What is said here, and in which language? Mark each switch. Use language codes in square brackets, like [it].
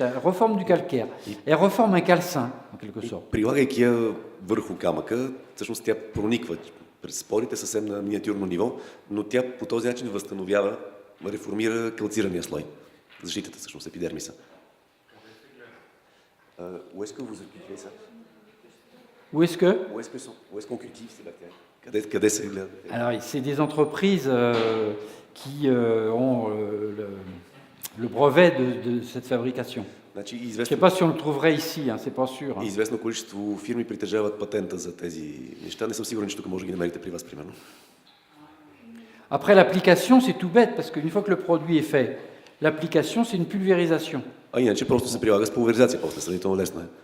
[fr] Elle reforme du calcaire. Elle reforme un calcin en quelque sorte. [bg] прилагайки я върху камъка, всъщност тя прониква през спорите съвсем на миниатюрно ниво, но тя по този начин възстановява, реформира калцирания слой. Защитата всъщност, епидермиса. [fr] Où est-ce que vous cultivez ça? Où est-ce que Où est-ce qu'on cultive ces bactéries? [bg] Къде се гледат? [fr] Alors c'est des entreprises qui ont le brevet de cette fabrication. [bg] Значи, [fr] Je ne sais pas si on le trouverait ici, hein, c'est pas sûr. Hein. [bg] известно количество фирми притежават патента за тези неща. Не съм сигурен, че тук може да ги намерите при вас, примерно. [fr] Après l'application, c'est tout bête, parce qu'une fois que le produit est fait, l'application, c'est une pulvérisation. [bg] А иначе просто се прилага с пулверизация, после сравнително лесно е.